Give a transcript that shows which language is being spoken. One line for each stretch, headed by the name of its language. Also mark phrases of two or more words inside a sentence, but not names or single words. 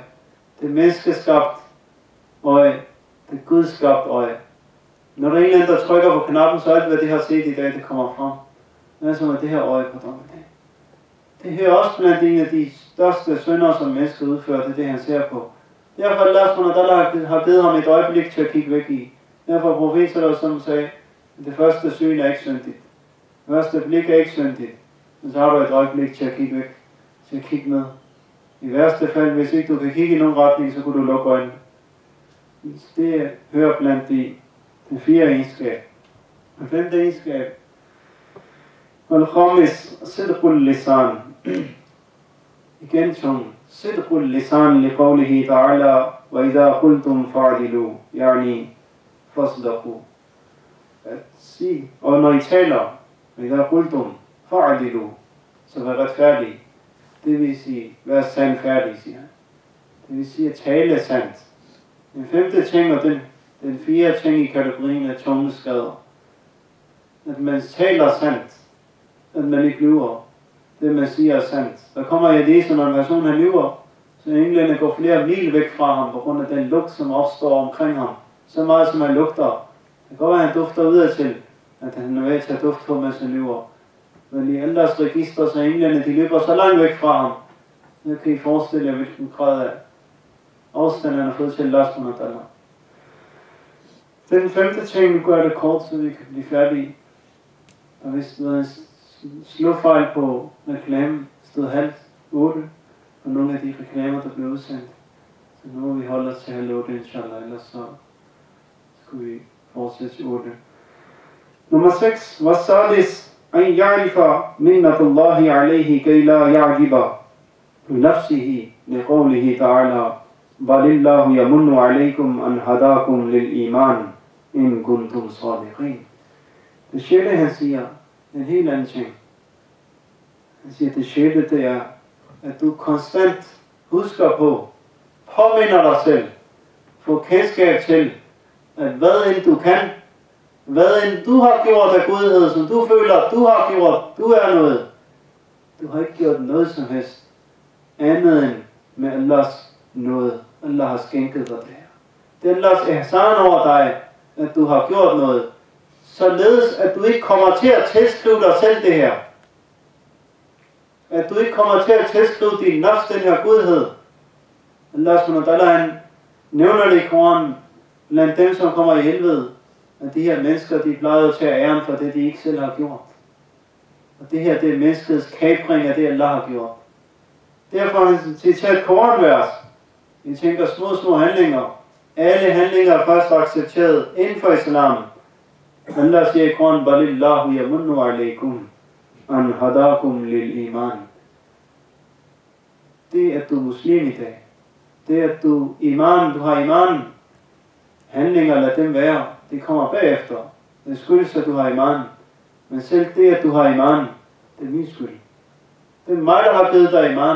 Danish: Det er menneskeskabt øje. Det er gudskabt øje. Når der er en eller anden, der trykker på knappen, så alt, hvad de har set i dag, det kommer frem. Det er som at det her øje på dommedag. Det hører også blandt en af de største synder, som mennesket udfører, det er det, han ser på. Derfor Allah
Arabic: سبحانه وتعالى
Danish: har givet ham et øjeblik til at kigge væk i. Derfor profeten som sagde, at det første syn er ikke syndigt. Det første blik er ikke syndigt. Men så har du et øjeblik til at kigge væk, til at kigge ned. I værste fald, hvis ikke du kan kigge i nogen retning, så kunne du lukke øjnene. Det hører blandt de 4 egenskaber. Den 5. egenskab.
Arabic: والخامس صدق اللسان.
Danish: Igen tungen.
Arabic: صدق اللسان لقوله تعالى وإذا قلتم فاعدلوا يعني فاصدقوا.
Danish: At sige, og når I taler,
Arabic: وإذا قلتم فاعدلوا,
Danish: så vær retfærdige. Det vil sige, vær sandfærdig, siger han. Det vil sige at tale sandt. Den 5. ting og den 4. ting i kategorien af tungeskader. At man taler sandt. At man ikke lyver. Det man siger er sandt. Der kommer i det, når en person han lyver, så englænderne går flere mil væk fra ham, på grund af den lugt, som opstår omkring ham. Så meget som han lugter. Det kan godt være, at han dufter udad til, at han er ved til at dufte på, mens han lyver. Men i andres register, så englænderne, de løber så langt væk fra ham. Så kan I forestille jer, hvilken grad af afstand han har fået til Allah
Arabic: سبحانه وتعالى.
Danish: Den 5. ting, nu gør det kort, så vi kan blive færdige. Der vist været en slåfejl på reklamen, stod 7:30 på nogle af de reklamer, der blev udsendt. Så nu må vi holde os til 7:30, inshallah, ellers så skulle vi fortsætte til 8.
Arabic: Nummer 6. والسادس أن يعرف منة الله عليه كي لا يعجب بنفسه لقوله تعالى بل الله يمن عليكم أن هداكم للإيمان إن كنتم صادقين.
Danish: Det 6. han siger en helt anden ting. Han siger, det 6. det er, at du konstant husker på, påminder dig selv, får kendskab til, at hvad end du kan, hvad end du har gjort af godhed, som du føler, du har gjort, du er noget. Du har ikke gjort noget som helst, andet end med Allahs nåde. Allah har skænket dig det her. Det er Allahs ihsan over dig, at du har gjort noget, således at du ikke kommer til at tilskrive dig selv det her. At du ikke kommer til at tilskrive din nafs den her godhed.
Arabic: الله سبحانه وتعالى,
Danish: han nævner det i Koranen, blandt dem som kommer i helvede, at de her mennesker, de plejer at tage æren for det, de ikke selv har gjort. Og det her, det er menneskets kapring af det, Allah har gjort. Derfor har han citeret Koranvers. Vi tænker små handlinger. Alle handlinger er først accepteret inden for islam. Allah siger i Koran,
Arabic: بل الله يمن عليكم أن هداكم للإيمان.
Danish: Det at du er muslim i dag, det at du har iman, handlinger lad dem være, det kommer bagefter. Det skyldes at du har iman. Men selv det at du har iman, det er min skyld. Det er mig der har givet dig iman.